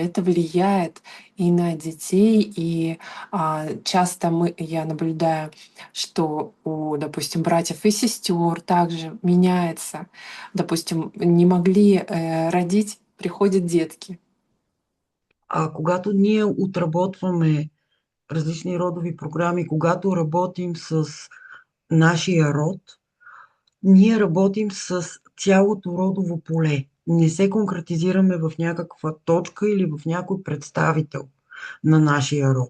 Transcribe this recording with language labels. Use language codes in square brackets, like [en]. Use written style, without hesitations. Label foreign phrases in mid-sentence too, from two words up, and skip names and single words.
[ru] Это влияет и на детей, и часто я наблюдаю, что у, допустим, братьев и сестер также меняется. Допустим, не могли родить, приходят детки. [bg] А когато ние отработваме различни родови програми, когато работим с нашия род, ние работим с цялото родово поле. Не се конкретизираме в някаква точка или в някой представител на нашия род.